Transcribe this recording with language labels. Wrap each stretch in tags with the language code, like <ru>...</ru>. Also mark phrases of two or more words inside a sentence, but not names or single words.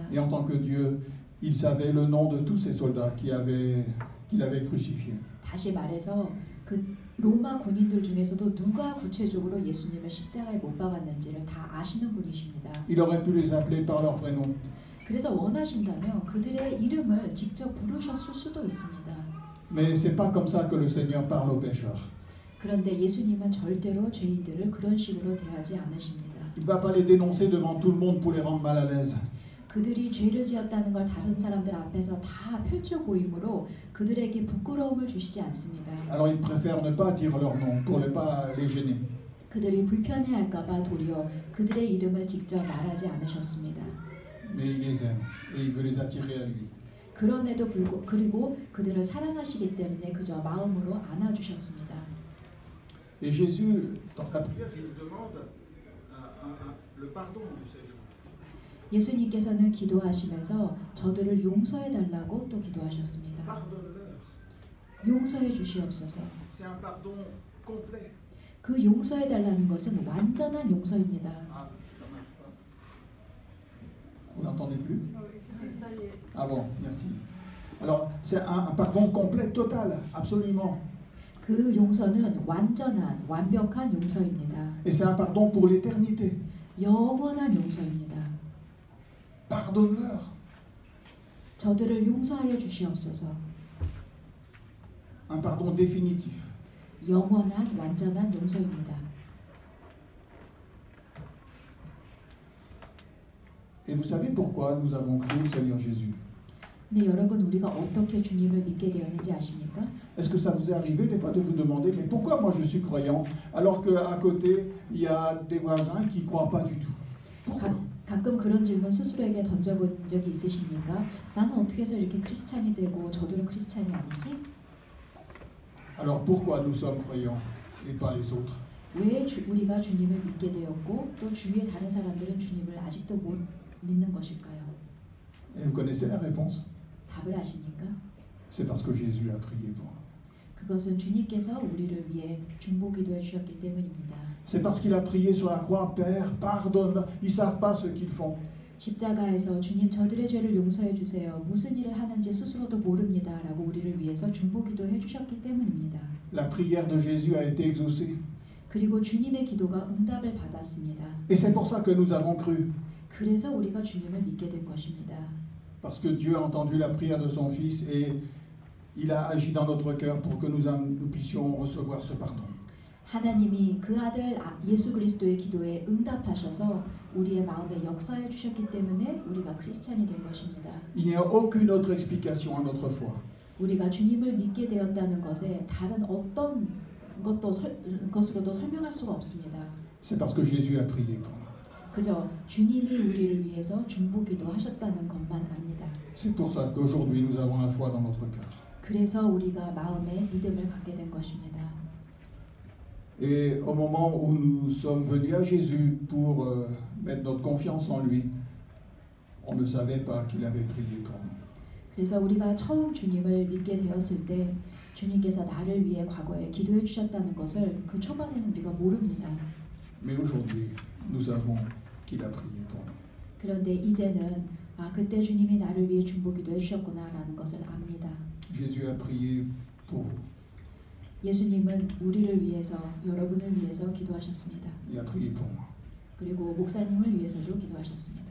<fr>Et en tant que Dieu, il savait le nom de tous ces soldats qu'il avait crucifiés.</fr> <ko>다시 말해서 그 로마 군인들 중에서도 누가 구체적으로 예수님을 십자가에 못 박았는지를 다 아시는 분이십니다.</ko> <fr>Il aurait pu les appeler par leur prénom.</fr> <ko>그래서 원하신다면 그들의 이름을 직접 부르셨을 수도 있습니다.</ko> <fr>Mais c'est pas comme ça que le Seigneur parle aux pécheurs.</fr> <ko>그런데 예수님은 절대로 죄인들을 그런 식으로 대하지 않으십니다.</ko> <fr>Il va pas les dénoncer devant tout le monde pour les rendre mal à l'aise.</fr> <ko>그들이 죄를 지었다는 걸 다른 사람들 앞에서 다 펼쳐 보임으로 그들에게 부끄러움을 주시지 않습니다.</ko> <fr>Alors il préfère ne pas dire leur nom pour ne pas les gêner.</fr> <ko>그들이 불편해할까 봐 도리어 그들의 이름을 직접 말하지 않으셨습니다.</ko> <fr>Mais il les aime et il veut les attirer à lui.</fr> <ko>그럼에도 불구하고 그리고 그들을 사랑하시기 때문에 그저 마음으로 안아주셨습니다.</ko> <fr>Et Jésus, dans sa prière, il demande le pardon de ces gens.</fr> <ko>예수님께서는 기도하시면서 저들을 용서해 달라고 또 기도하셨습니다.</ko> <fr>Pardonne-leur.</fr> <ko>용서해 주시옵소서.</ko> <fr>C'est un pardon complet.</fr> <ko>그 용서해 달라는 것은 완전한 용서입니다.</ko> <fr>Ah, ça marche pas. Vous n'entendez plus? Ça y est. Ah bon, merci. Alors, c'est un pardon complet, total, absolument.</fr> <ko>그 용서는 완전한 완벽한 용서입니다.</ko> <fr>Et c'est un pardon pour l'éternité.</fr> <ko>영원한 용서입니다.</ko> <fr>Pardonne-leur.</fr> <ko>저들을 용서하여 주시옵소서.</ko> <fr>Un pardon définitif.</fr> <ko>영원한 완전한 용서입니다.</ko> <fr>Et vous savez pourquoi nous avons cru au Seigneur Jésus?</fr> <ko>근데 여러분 우리가 어떻게 주님을 믿게 되었는지 아십니까?</ko> <fr>Est-ce que ça vous est arrivé des fois de vous demander, mais pourquoi moi je suis croyant alors qu'à côté il y a des voisins qui ne croient pas du tout? Pourquoi?</fr> <ko>가끔 그런 질문 스스로에게 던져본 적이 있으십니까? 나는 어떻게 해서 이렇게 크리스찬이 되고 저들은 크리스찬이 아니지?</ko> <fr>Alors pourquoi nous sommes croyants et pas les autres?</fr> <ko>왜 우리가 주님을 믿게 되었고 또 주위의 다른 사람들은 주님을 아직도 못 믿는 것일까요?</ko> <fr>Et vous connaissez la réponse?</fr> <ko>답을 아십니까?</ko> <fr>C'est parce que Jésus a prié pour nous.</fr> <ko>그것은 주님께서 우리를 위해 중보기도해 주셨기 때문입니다.</ko> <fr>C'est parce qu'il a prié sur la croix, Père, pardonne, ils ne savent pas ce qu'ils font.</fr> <ko>십자가에서 주님 저들의 죄를 용서해 주세요. 무슨 일을 하는지 스스로도 모릅니다. 라고 우리를 위해서 중보기도해 주셨기 때문입니다.</ko> <fr>La prière de Jésus a été exaucée.</fr> <ko>그리고 주님의 기도가 응답을 받았습니다.</ko> <fr>Et c'est pour ça que nous avons cru.</fr> <ko>그래서 우리가 주님을 믿게 된 것입니다.</ko> <fr>Parce que Dieu a entendu la prière de son Fils et il a agi dans notre cœur pour que nous puissions recevoir ce pardon.</fr> <ko>하나님이 그 아들 예수 그리스도의 기도에 응답하셔서 우리의 마음에 역사해 주셨기 때문에 우리가 크리스찬이 된 것입니다.</ko> <fr>Il n'y a aucune autre explication à notre foi.</fr> <ko>우리가 주님을 믿게 되었다는 것에 다른 어떤 것으로도 설명할 수가 없습니다.</ko> <fr>C'est parce que Jésus a prié pour nous.</fr> <ko>그저 주님이 우리를 위해서 중보기도 하셨다는 것만 압니다.</ko> <fr>C'est pour ça qu'aujourd'hui nous avons la foi dans notre cœur.</fr> <ko>그래서 우리가 마음에 믿음을 갖게 된 것입니다.</ko> <fr>Et au moment où nous sommes venus à Jésus pour mettre notre confiance en lui, on ne savait pas qu'il avait prié pour nous.</fr> <ko>그래서 우리가 처음 주님을 믿게 되었을 때 주님께서 나를 위해 과거에 기도해 주셨다는 것을 그 초반에는 우리가 모릅니다.</ko> <fr>Mais aujourd'hui, nous savons qu'il a prié pour nous.</fr> <ko>그런데 이제는 그때 주님이 나를 위해 중보기도해 주셨구나라는 것을 압니다.</ko> <fr>Jésus a prié pour vous.</fr> <ko>예수님은 우리를 위해서 여러분을 위해서 기도하셨습니다.</ko> <fr>Il a prié pour moi.</fr> <ko>그리고 목사님을 위해서도 기도하셨습니다.</ko>